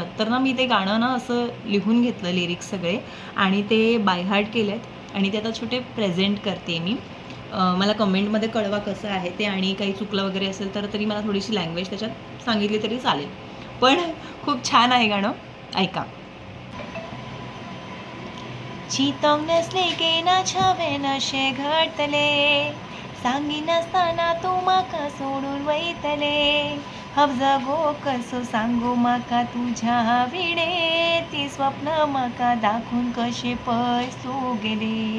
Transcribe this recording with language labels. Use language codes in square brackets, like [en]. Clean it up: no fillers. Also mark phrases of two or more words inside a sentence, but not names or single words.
[mr] तर ना मी ते गाणं ना असं लिहून घेतलं लिरिक्स सगळे आणि ते [en] by heart [mr] केलेत आणि ते आता छोटे प्रेझेंट करते मी. मला कमेंटमध्ये कळवा कसं आहे ते आणि काही चुकलं वगैरे असेल तर तरी मला थोडीशी लँग्वेज त्याच्यात सांगितली तरी चालेल. पण खूप छान आहे गाणं, ऐका. [kok] चिंतोंक नसले केन्नाच्या वेनशे घडतले, सांगी नासतना तूं म्हाका सोडून वयतले. हांव जगो कसो सांगू म्हाका तुज्या विणे, ती स्वप्न म्हाका दाखोवन कशें पयस तूं गेली.